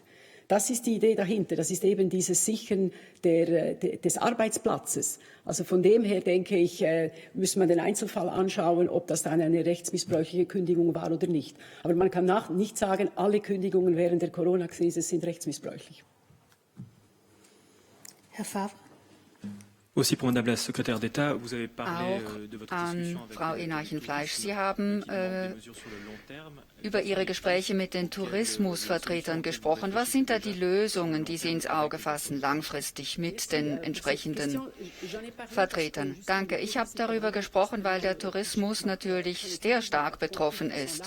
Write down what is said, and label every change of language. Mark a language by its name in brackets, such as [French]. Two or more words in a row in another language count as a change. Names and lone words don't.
[German] Das ist die Idee dahinter. Das ist eben dieses Sichern des Arbeitsplatzes. Also von dem her denke ich, müsste man den Einzelfall anschauen, ob das dann eine rechtsmissbräuchliche Kündigung war oder nicht. Aber man kann nicht sagen, alle Kündigungen während der Corona-Krise sind rechtsmissbräuchlich. Herr Favre. [French] Aussi pour Madame la Secrétaire d'État, vous avez parlé de votre discussion avec [German] Frau Ineichen-Fleisch, Sie haben über Ihre Gespräche mit den Tourismusvertretern gesprochen. Was sind da die Lösungen, die Sie ins Auge fassen, langfristig mit den entsprechenden Vertretern? Danke. Ich habe darüber gesprochen, weil der Tourismus natürlich sehr stark betroffen ist.